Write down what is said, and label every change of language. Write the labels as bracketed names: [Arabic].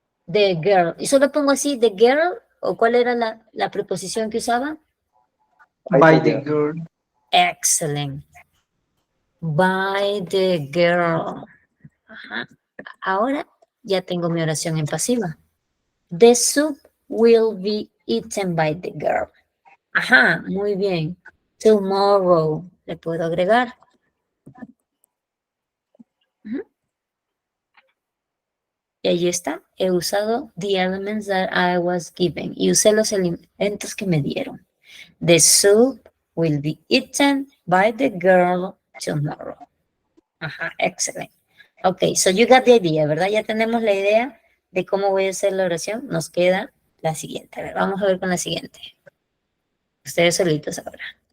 [English] The girl. [Spanish] ¿Y solo pongo así, [English] the girl? [Spanish] ¿O cuál era la preposición que usaba? [English] By the girl. Excellent. By the girl. [Spanish] Ahora ya tengo mi oración en pasiva. [English] The soup will be eaten by the girl. [Spanish] Muy bien. Tomorrow. Le puedo agregar. Y ahí está. He usado [English] the elements that I was given. [Spanish] Y usé los elementos que me dieron. [English] The soup will be eaten by the girl tomorrow. [Spanish] Excelente. [English] Ok, so you got the idea, [Spanish] ¿verdad? Ya tenemos la idea de cómo voy a hacer la oración. Nos queda la siguiente. A ver, vamos a ver con la siguiente. Ustedes solitos ahora.